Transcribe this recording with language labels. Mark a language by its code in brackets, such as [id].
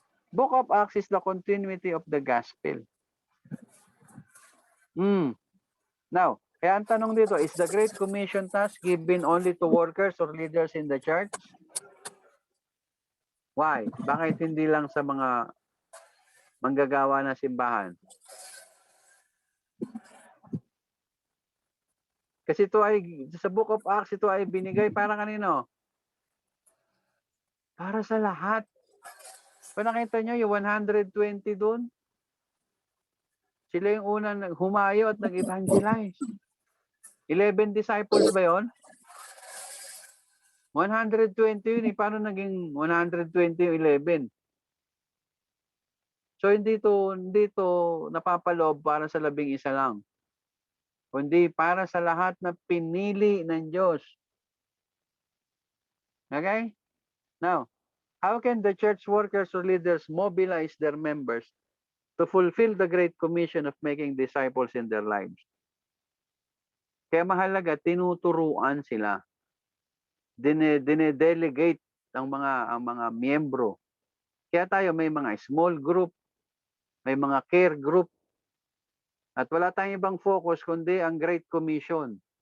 [en] Book of Acts is the continuity of the gospel. Now, [tl] kaya ang tanong dito, [en] is the Great Commission task given only to workers or leaders in the church? Why? [tl] Bakit hindi lang sa mga manggagawa ng simbahan? Kasi ito ay, sa Book of Acts, ito ay binigay para kanino? Para sa lahat. Kung nakita nyo, yung 120 doon, sila yung unang humayo at nag-evangelize. 11 disciples ba yun? 120 yun. Paano naging 120 yung 11? So, hindi to napapaloob para sa 11 lang. Kundi para sa lahat na pinili ng Diyos. Okay? [en] Now, how can the church workers or leaders mobilize their members to fulfill the Great Commission of making disciples in their lives? [tl] Kaya mahalaga, tinuturuan sila. Dine-delegate ang mga miyembro. Kaya tayo may mga small group, may mga care group, at wala tayong ibang focus kundi ang Great Commission.